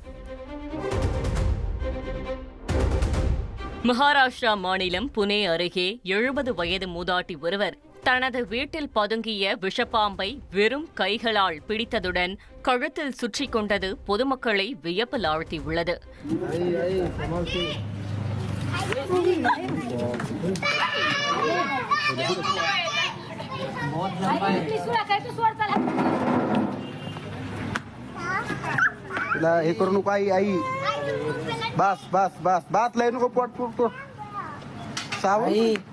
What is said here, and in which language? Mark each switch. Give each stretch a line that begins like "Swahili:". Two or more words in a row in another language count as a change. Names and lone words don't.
Tamil: மகாராஷ்டிரா மாநிலம் புனே அருகே 70 வயது மூதாட்டி ஒருவர் தனது வீட்டில் பதுங்கிய விஷப்பாம்பை வெறும் கைகளால் பிடித்ததுடன் கழுத்தில் சுற்றிக் கொண்டது பொதுமக்களை வியப்பில் ஆழ்த்தியுள்ளது.
Marathi: हे करू नको आई बस बस बस बात लय नको पोट पुरतो सावली